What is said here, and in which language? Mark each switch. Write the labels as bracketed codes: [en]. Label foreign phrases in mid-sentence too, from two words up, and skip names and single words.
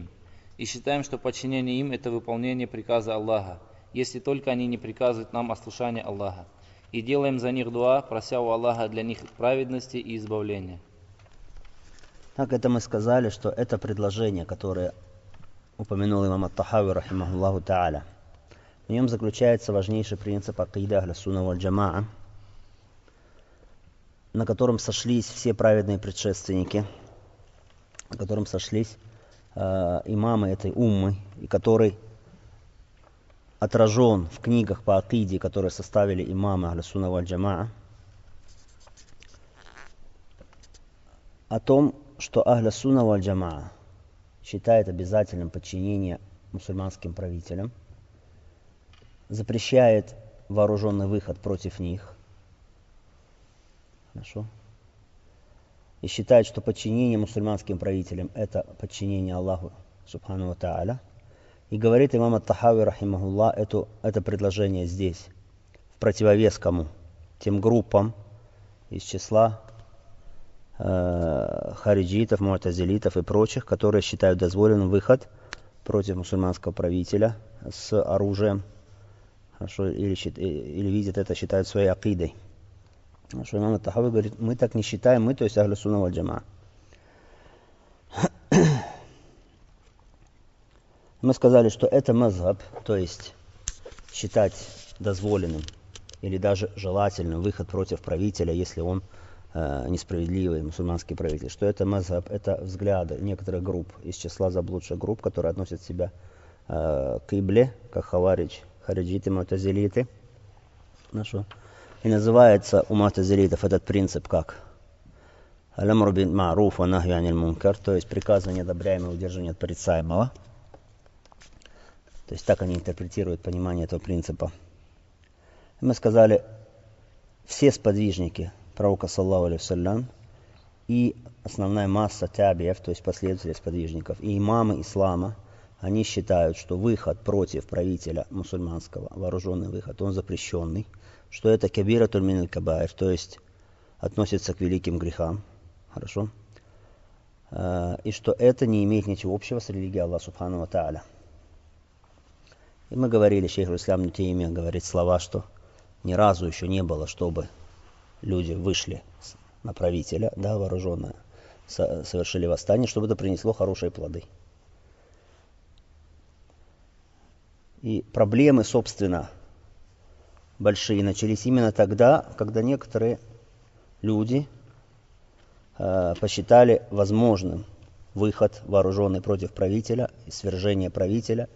[ru] И считаем, что подчинение им – это выполнение приказа Аллаха, если только они не приказывают нам ослушание Аллаха. И делаем за них дуа, прося у Аллаха для них праведности и избавления. Так, это мы сказали, что это предложение, которое упомянул имам ат-Тахави, [ar] رحمه الله تعالى. [ru] В нем заключается важнейший принцип акиды [ar] أهل السنة والجماعة, [ru] на котором сошлись все праведные предшественники, на котором сошлись имамы этой уммы, и который отражен в книгах по акиде, которые составили имамы [ar] أهل السنة والجماعة, [ru] о том, что [ar] أهل السنة والجماعة [ru] считает обязательным подчинение мусульманским правителям, запрещает вооруженный выход против них. Хорошо. И считает, что подчинение мусульманским правителям – это подчинение Аллаху [ar] سبحانه وتعالى. [ru] И говорит имам ат-Тахави, рахимахуллах, это предложение здесь в противовес кому? Тем группам из числа хариджитов, му'тазилитов и прочих, которые считают дозволенным выход против мусульманского правителя с оружием. Хорошо, или видят это, считают своей акидой. Что имам ат-Тахави говорит, мы так не считаем, мы, то есть [ar] أهل السنة والجماعة. [ru] Мы сказали, что это мазхаб, то есть считать дозволенным или даже желательным выход против правителя, если он несправедливый мусульманский правитель, что это мазхаб, это взгляды некоторых групп из числа заблудших групп, которые относят себя к ибле, как хариджиты, му'тазилиты. И называется у му'тазилитов этот принцип как [ar] الأمر بالمعروف والنهي عن المنكر, [ru] то есть приказывание одобряемого и удерживание от порицаемого. То есть так они интерпретируют понимание этого принципа. И мы сказали, все сподвижники пророка [ar] صلى الله عليه وسلم [ru] и основная масса табиев, то есть последователей сподвижников, и имамы ислама, они считают, что выход против правителя мусульманского, вооруженный выход, он запрещенный, что это [ar] كبيرة من الكبائر, [ru] то есть относится к великим грехам, хорошо, и что это не имеет ничего общего с религией Аллаха [ar] سبحانه وتعالى. [ru] И мы говорили, шейх ислам ибн Таймия говорит слова, что ни разу еще не было, чтобы люди вышли на правителя, да, вооруженные, совершили восстание, чтобы это принесло хорошие плоды. И проблемы, собственно, большие начались именно тогда, когда некоторые люди посчитали возможным выход вооруженный против правителя, свержение правителя.